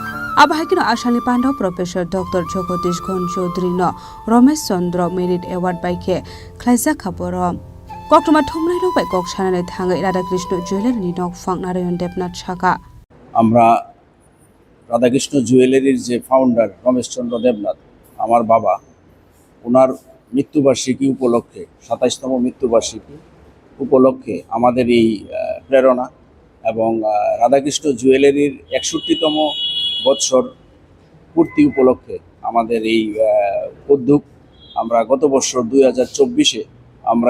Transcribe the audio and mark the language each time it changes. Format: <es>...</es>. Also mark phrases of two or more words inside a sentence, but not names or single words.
<trp>Abahakino Ashani Panda Professor Dr. Jagadish Ghon Chaudhary no Ramesh Chandra Merit Award by K. Klaisa Kokborok. Koktoma Thumnai Rok by Kok Chanane Thangai Radhakrishna Jewelry Nok Phang Narayan Debnath Shaka.</trp> <bn>আমরা রাধাকৃষ্ণ জুয়েলারির যে ফাউন্ডার রমেশ চন্দ্র দেবনাথ আমার বাবা ওনার মৃত্যুবার্ষিকী উপলক্ষে ২৭তম মৃত্যুবার্ষিকী উপলক্ষে আমাদের এই প্রেরণা এবং রাধাকৃষ্ণ জুয়েলারির ৬১তম বৎসর পূর্তি উপলক্ষে আমাদের এই উদ্যোগ আমরা গত বছর ২০২৪-এ আমরা</bn>